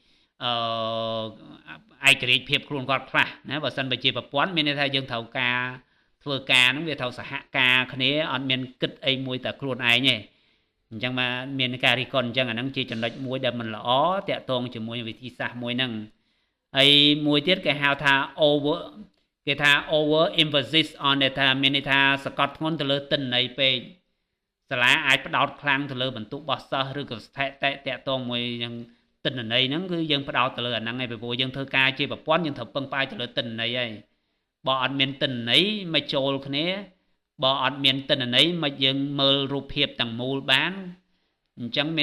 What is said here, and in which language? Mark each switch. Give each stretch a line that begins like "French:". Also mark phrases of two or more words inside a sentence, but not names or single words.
Khmer: ឯករាជ្យភាពខ្លួនគាត់ខ្លះណាបើសិនបើជាប្រព័ន្ធមានន័យថាយើងត្រូវការធ្វើការហ្នឹងវាត្រូវសហការគ្នាអត់មានគិតអីមួយតែខ្លួនឯងទេអញ្ចឹងមកមានការរិះគន់អញ្ចឹងអាហ្នឹងជាចំណុចមួយដែលមិនល្អតាក់ទងជាមួយវិធីសាស្ត្រមួយហ្នឹងហើយមួយទៀតគេហៅថា
English: over emphasis on
Khmer: ថាមានន័យថាសកត់ធ្ងន់ទៅលើទិន្នន័យពេកសាលាអាចផ្ដោតខ្លាំងទៅលើបន្ទុករបស់សិស្សឬក៏ស្ថិតិតាក់ទងមួយនឹងទិន្នន័យហ្នឹងគឺយើងផ្ដោតទៅលើអាហ្នឹងឯងពីព្រោះយើងធ្វើការជា ប្រព័ន្ធយើងត្រូវពឹងផ្អែកទៅលើទិន្នន័យឯងបើអត់មានទិន្នន័យមិនចូលគ្នាបើអត់មានទិន្នន័យមិនយើងមើលរូបភាពទាំងមូលបានអញ្ចឹងមាន